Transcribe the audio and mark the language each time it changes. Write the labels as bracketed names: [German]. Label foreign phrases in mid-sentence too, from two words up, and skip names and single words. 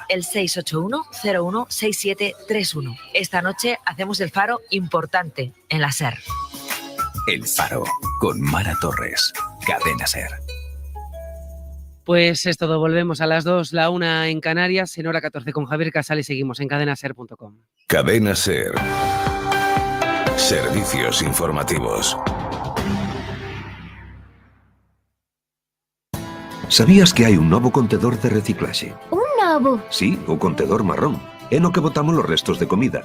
[Spanish] El 681-016731. Esta noche hacemos el faro importante en la SER. El Faro, con Mara Torres. Cadena SER. Pues es todo, volvemos a las 2, la 1 en Canarias, en hora 14 con Javier Casal y seguimos en cadenaser.com. Cadena SER. Servicios informativos. [Galician] ¿Sabías que hai un novo contedor de reciclaxe? Un novo? Sí, o contedor marrón. É no que botamos os restos de comida.